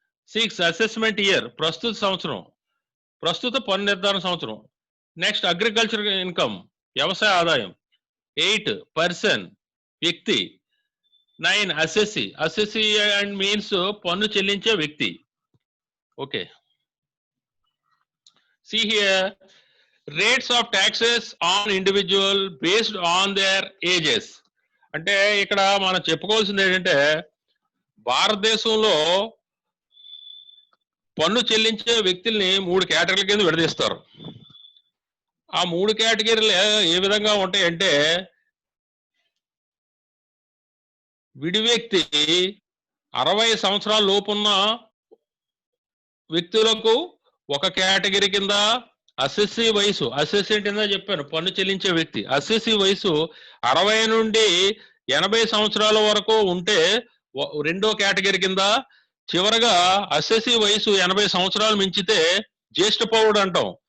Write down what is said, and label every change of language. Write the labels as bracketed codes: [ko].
[te] 6 assessment year, ప్రస్తుత సంవత్సరం, ప్రస్తుత పన్ను నిర్ధారణ సంవత్సరం. నెక్స్ట్ అగ్రికల్చర్ ఇన్కమ్, వ్యవసాయ ఆదాయం. 8 పర్సన్, వ్యక్తి. 9 అసెస్సి, అసెస్సి అండ్ మీన్స్ పన్ను చెల్లించే వ్యక్తి. Okay, [en] see here rates of taxes on individual based on their ages. [te] అంటే ఇక్కడ మనం చెప్పుకోవాల్సింది ఏంటంటే భారతదేశంలో పన్ను చెల్లించే వ్యక్తుల్ని 3 కేటగిరీల కింద విడదీస్తారు. ఆ 3 కేటగిరీలు ఏ విధంగా ఉంటాయంటే, విడి వ్యక్తి 60 సంవత్సరాల లోపున్న వ్యక్తులకు ఒక కేటగిరీ కింద, అసెస్సి వయసు, అసెస్సి కింద చెప్పాను పన్ను చెల్లించే వ్యక్తి, అసెస్సి వయసు 60 నుండి 80 సంవత్సరాల వరకు ఉంటే రెండో కేటగిరీ కింద, చివరగా అసెస్సి వయసు 80 సంవత్సరాలు మించితే జ్యేష్ఠ పౌరుడు అంటాం.